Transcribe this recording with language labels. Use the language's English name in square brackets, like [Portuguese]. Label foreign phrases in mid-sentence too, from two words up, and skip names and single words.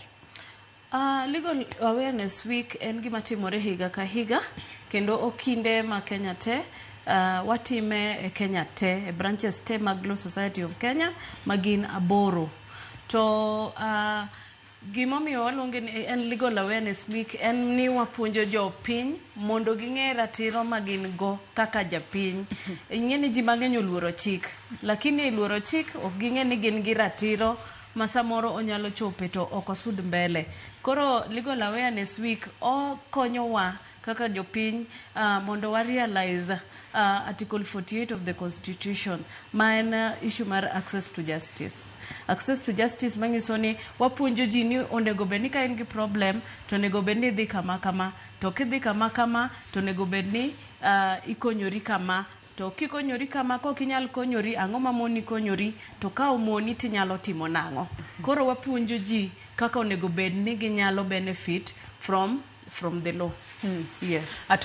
[Luo (Kenya and Tanzania)] Legal Awareness Week en gima timore higa ka higa kendo okinde ma Kenya te watime e Kenya te e branches te mag Law Society of Kenya magin 8 to gimomiyo waluonge ni en Legal Awareness Week en ni wapuonjo jopiny mondo ging'e ratiro magin go kaka japiny. Ing'e ni ji mang'eny oluoro chik lakini luoro chik ok ging'e ni gin gi ratiro masamoro onyalo chope to ok osud mbele. Koro Legal Awareness Week okonyowa kaka jopiny mondo wa realize Article 48 of the Constitution ma en issue mar [English] access to justice. Access to justice [Luo (Kenya and Tanzania)] manyiso ni wapuonjo ji ni onego bed ni ka in gi problem to onego bed ni dhi kama kama to kidhi kama kama to onego bed ni ikonyori kama to kikonyori kama ko kinyal konyori ang'o ma moni konyori to ka omoni tinyalo timo nang'o. Koro wapuonjo ji kaka onego bed ni ginyalo [English] benefit from the law. [Luo (Kenya and Tanzania)] Yes.